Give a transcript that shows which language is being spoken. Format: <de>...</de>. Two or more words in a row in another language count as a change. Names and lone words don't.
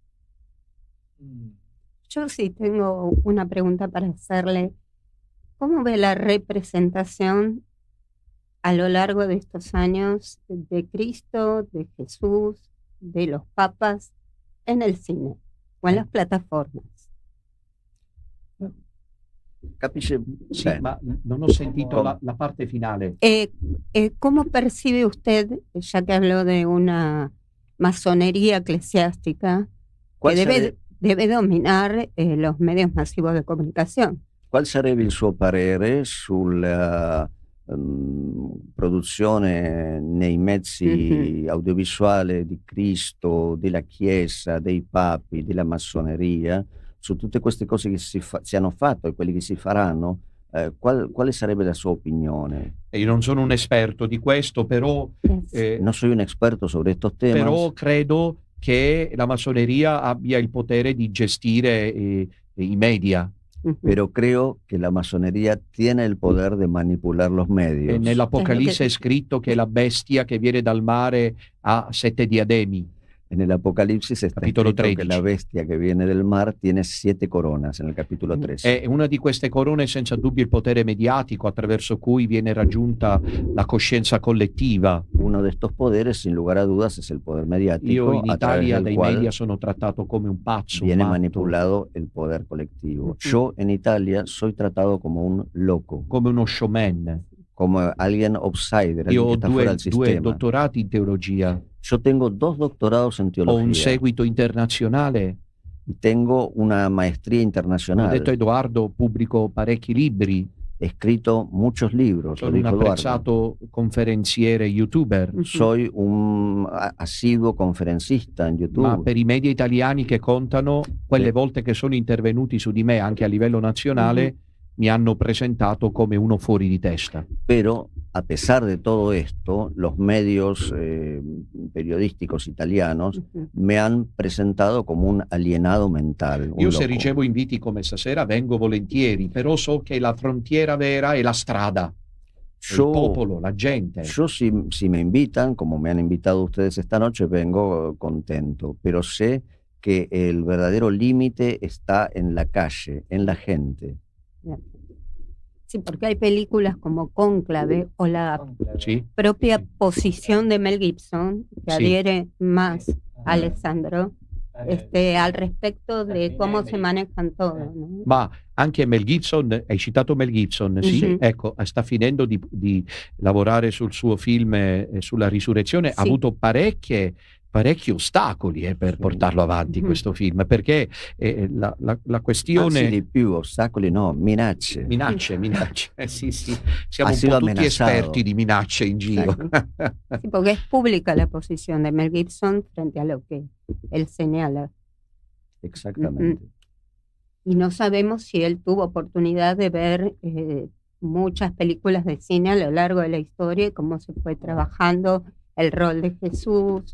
<es>Yo sí tengo una pregunta para hacerle. ¿Cómo ve la representación a lo largo de estos años de Cristo, de Jesús, de los papas en el cine o en las plataformas?</es> <it>Capisce? Sì, ma non ho sentito la parte finale.</it> <es>¿Cómo percibe usted, ya que habló de una masonería eclesiástica que debe dominar los medios masivos de comunicazione?</es> <it>Qual sarebbe il suo parere sulla produzione nei mezzi audiovisuali di Cristo, della Chiesa, dei papi, della massoneria, su tutte queste cose che si hanno fatto e quelli che si faranno? Quale sarebbe la sua opinione? Io non sono un esperto di questo, però non sono un esperto</it> <es>sobre estos temas.</es> <it>Però credo che la massoneria abbia il potere di gestire i media.</it> <es>Pero creo que la masonería tiene el poder de manipular los medios.</es> <it>Nell'Apocalisse è scritto che la bestia che viene dal mare ha 7 diademi.</it> <es>En el Apocalipsis está escrito que la bestia que viene del mar tiene 7 coronas, en el capítulo 13.</es> <it>E una di queste corone è senza dubbio il potere mediatico attraverso cui viene raggiunta la coscienza collettiva.</it> <es>Uno de estos poderes, sin lugar a dudas, es el poder mediático.</es> <it>Io in Italia dai media sono trattato come un pazzo.</it> <es>Viene manipulado el poder colectivo. Yo en Italia soy tratado como un loco.</es> <it>Come uno showman.</it> <es>Como alguien outsider, alguien que está fuera del sistema.</es> <it>Io ho 2 dottorati in teologia.</it> <es>Yo tengo 2 doctorados en teología.</es> <it>Ho un seguito internazionale.</it> <es>Tengo una maestría internacional.</es> <it>Ho detto Edoardo, pubblico parecchi libri.</it> <es>He escrito muchos libros.</es> <it>Sono un apprezzato conferenziere youtuber.</it> <es>Soy un asiduo conferencista in YouTube.</es> <it>Ma per i media italiani che contano, quelle volte che sono intervenuti su di me anche a livello nazionale, mi hanno presentato come uno fuori di testa.</it> <es>Pero a pesar de todo esto, los medios periodísticos italianos me han presentado como un alienado mental.</es> <it>Io se ricevo inviti come stasera vengo volentieri, però so che la frontiera vera è la strada, il popolo, la gente.</it> <es>Yo si me invitan, como me han invitado ustedes esta noche, vengo contento, pero sé que el verdadero límite está en la calle, en la gente. Sí, porque hay películas como Cónclave o la propia posición de Mel Gibson, que adhiere más a Alessandro, al respecto de cómo se manejan todo, ¿no?</es> <it>Ma anche Mel Gibson, hai citato Mel Gibson, sì, Mhm. ecco, sta finendo di lavorare sul suo film sulla risurrezione, ha Sì. avuto parecchi ostacoli per Sì. portarlo avanti Mhm. questo film, perché la Anzi questione... di più, ostacoli no, minacce. Minacce, sì, sì, siamo</it> <es>Ha</es> <it>un</it> <es>sido</es> <it>po' tutti</it> <es>amenazado.</es> <it>esperti di minacce in giro.</it> <es>Sí, porque es pública la posición de Mel Gibson frente a lo que él señala. Exactamente. Y no sabemos si él tuvo oportunidad de ver muchas películas de cine a lo largo de la historia y cómo se fue trabajando el rol de Jesús,</es>